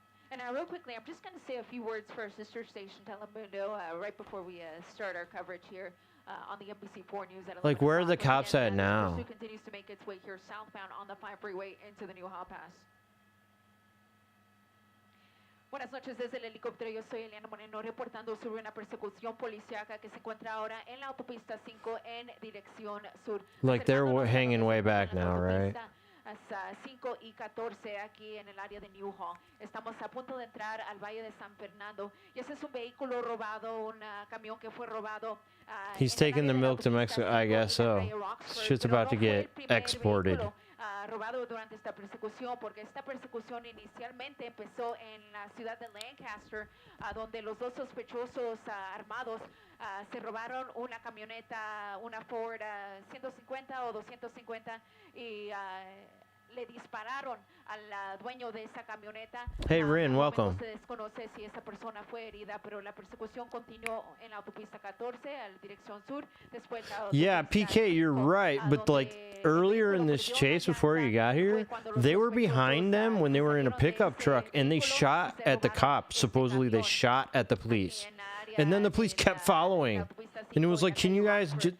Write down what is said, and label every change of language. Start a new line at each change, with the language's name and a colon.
English: And now, real quickly, I'm just going to say a few words for our sister station, Telemundo, right before we start our coverage here on the NBC4 News. Like, where are the cops at now? The pursuit continues to make its way here southbound on the 5 freeway into the Newhall Pass.
Spanish: Buenas noches desde el helicóptero. Yo soy Eliana Moreno reportando sobre una persecución policíaca que se encuentra ahora en la autopista 5 en dirección sur.
English: Like, they're hanging way back now, right?
Spanish: 5 y 14 aquí en el área de Newhall. Estamos a punto de entrar al Valle de San Fernando y ese es un vehículo robado, un camión que fue robado.
English: He's taking the milk to Mexico, I guess so. Shit's about to get exported.
Spanish: Robado durante esta persecución, porque esta persecución inicialmente empezó en la ciudad de Lancaster, donde los dos sospechosos armados se robaron una camioneta, una Ford 150 o 250 y le dispararon al dueño de esa camioneta.
English: Hey, Rin, welcome.
Spanish: Se desconoce si esa persona fue herida, pero la persecución continuó en la autopista 14 a la dirección sur. Después
English: yeah, PK, you're right, but like earlier in this chase before you got here, they were behind them when they were in a pickup truck and they shot at the cops. Supposedly they shot at the police. And then the police kept following. And it was like, can you guys just...